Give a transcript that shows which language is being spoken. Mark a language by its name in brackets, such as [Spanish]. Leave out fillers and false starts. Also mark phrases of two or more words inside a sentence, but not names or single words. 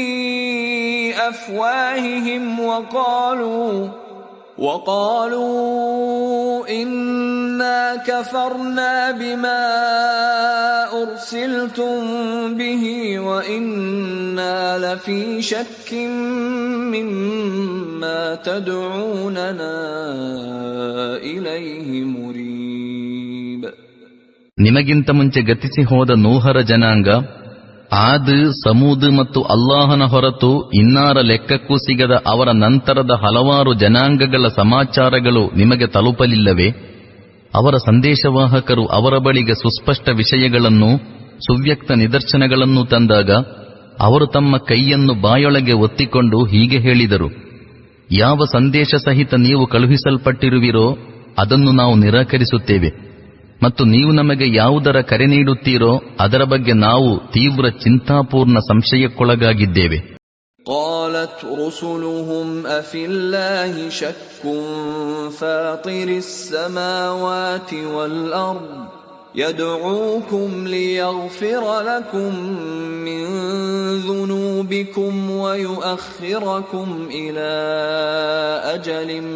[Arabic] أفواههم وقالوا إنا كفرنا بما أرسلتم به وإنا لفي شك مما تدعوننا إليه مريب. [Kannada] ನಿಮಗಿಂತ ಮುಂಚೆ ಗತಿಸಿ ಹೋದ ನೋಹರ ಜನಾಂಗ, ಆದ್, ಸಮೂದ್ ಮತ್ತು ಅಲ್ಲಾಹನ ಹೊರತು ಇನ್ನಾರ ಲೆಕ್ಕಕ್ಕೂ ಸಿಗದ ಅವರ ನಂತರದ ಹಲವಾರು ಜನಾಂಗಗಳ ಸಮಾಚಾರಗಳು ನಿಮಗೆ ತಲುಪಲಿಲ್ಲವೇ? ಅವರ ಸಂದೇಶವಾಹಕರು ಅವರ ಬಳಿಗೆ ಸುಸ್ಪಷ್ಟ ವಿಷಯಗಳನ್ನು, ಸುವ್ಯಕ್ತ ನಿದರ್ಶನಗಳನ್ನು ತಂದಾಗ ಅವರು ತಮ್ಮ ಕೈಯನ್ನು ಬಾಯೊಳಗೆ ಒತ್ತಿಕೊಂಡು ಹೀಗೆ ಹೇಳಿದರು, ಯಾವ ಸಂದೇಶ ಸಹಿತ ನೀವು ಕಳುಹಿಸಲ್ಪಟ್ಟಿರುವಿರೋ ಅದನ್ನು ನಾವು ನಿರಾಕರಿಸುತ್ತೇವೆ, ಮತ್ತು ನೀವು ನಮಗೆ ಯಾವುದರ ಕರೆ ನೀಡುತ್ತೀರೋ ಅದರ ಬಗ್ಗೆ ನಾವು ತೀವ್ರ ಚಿಂತಾಪೂರ್ಣ ಸಂಶಯಕ್ಕೊಳಗಾಗಿದ್ದೇವೆ. [Arabic] قالت رسلهم أفي الله شك فاطر السماوات والأرض يدعوكم ليغفر لكم من ذنوبكم ويؤخركم إلى أجل